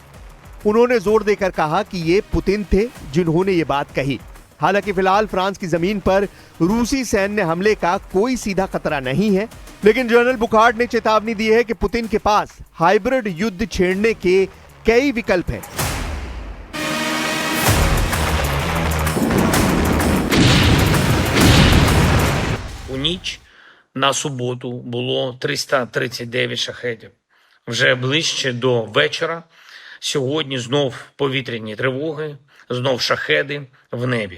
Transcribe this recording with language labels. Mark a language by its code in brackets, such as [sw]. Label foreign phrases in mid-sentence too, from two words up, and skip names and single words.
[hi] उन्होंने जोर देकर कहा कि ये पुतिन थे जिन्होंने ये बात कही। हालांकि फिलहाल फ्रांस की जमीन पर रूसी सैन्य हमले का कोई सीधा खतरा नहीं है, लेकिन जनरल बुखार्ड ने चेतावनी दी है कि पुतिन के पास हाइब्रिड युद्ध छेड़ने के कई विकल्प हैं। [uk] У ніч на суботу було 339 шахедів. Вже ближче до вечора сьогодні знов повітряні тривоги, знов шахеди в небі.